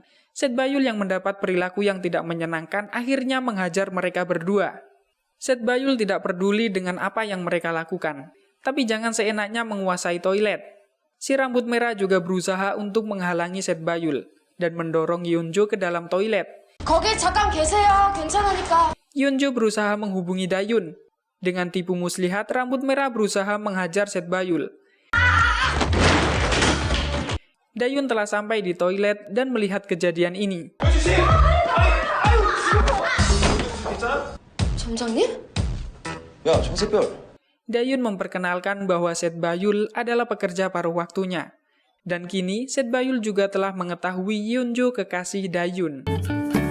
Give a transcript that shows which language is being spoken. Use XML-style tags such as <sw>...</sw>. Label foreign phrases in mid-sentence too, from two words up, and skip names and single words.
<id>Seth Bayul yang mendapat perilaku yang tidak menyenangkan akhirnya menghajar mereka berdua. Seth Bayul tidak peduli dengan apa yang mereka lakukan, tapi jangan seenaknya menguasai toilet. Si rambut merah juga berusaha untuk menghalangi Seth Bayul dan mendorong Yeonjo ke dalam toilet.</id> <ko>거기 잠깐 계세요. 괜찮으니까.</ko> <id>Yeonjo berusaha menghubungi Dayun. Dengan tipu muslihat, rambut merah berusaha menghajar Seth Bayul. Dayun telah sampai di toilet dan melihat kejadian ini.</id> <ko>점장님? 야, 정세별.</ko> <id>Dayun memperkenalkan bahwa Seth Bayul adalah pekerja paruh waktunya. Dan kini, Seth Bayul juga telah mengetahui Yeonjo kekasih Dayun.</id>